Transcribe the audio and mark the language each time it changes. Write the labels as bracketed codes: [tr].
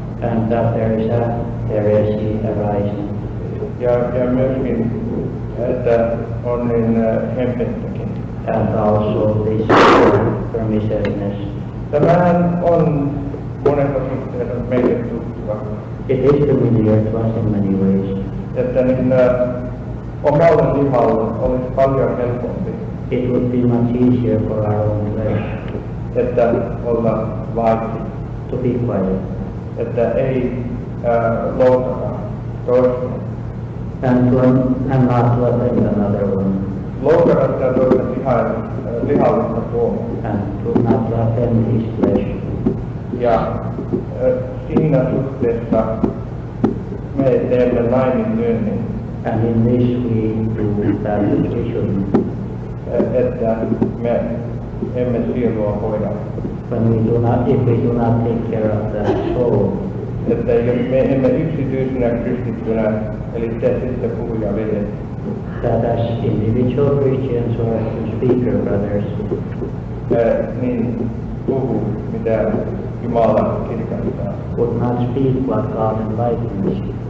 [en] And that there is a heresy arising, [fi] Ja myöskin, että on niin hempettäkin. [en] and also this permissiveness. [fi] Tämähän on monessa suhteessa meille tuttua, [en] It is familiar to us in many ways. [fi] että niin omalle lihalle olisi paljon helpompi, [en] It would be much easier for our own flesh [fi] että olla vaiti, [en] to be quiet [fi] että ei loukata toista. [en] and not to offend another one, [fi] Loukata sitä toista lihallista puolta. [en] and not to offend his flesh. [fi] Ja siinä suhteessa me teemme laiminlyönnin, [en] And in this we do that which we shouldn't. [fi] että me emme sielua hoida. [en] If we do not take care of the soul, [fi] Että jos me emme yksityisenä kristittynä, eli te sitten puhuja veljet, [en] that as individual Christians or as speaker brothers, [fi] niin puhu, mitä Jumala kirkastaa. [en] would not speak what God enlightens.